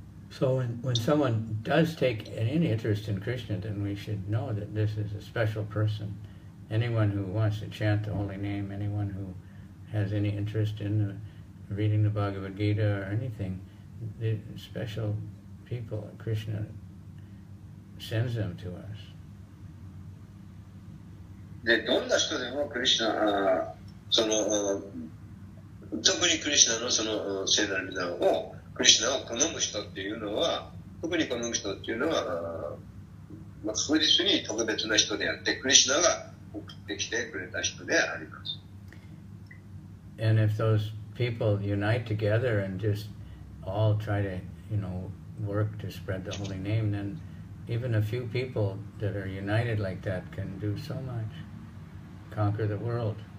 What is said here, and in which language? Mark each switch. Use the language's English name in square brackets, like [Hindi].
[English] So when someone does take any interest in Krishna, then we should know that this is a special person. Anyone who wants to chant the holy name, anyone who has any interest in reading the Bhagavad Gita or anything, the special people, Krishna sends them to us. [Japanese] で、どんな人でもクリシュナ、特にクリシュナのその聖なる皆を、クリシュナを好む人っていうのは、特に好む人っていうのは、確実に特別な人であって、クリシュナが送ってきてくれた人であります。 [English] And if those people unite together and just all try to, work to spread the holy name, then even a few people that are united like that can do so much, conquer the world.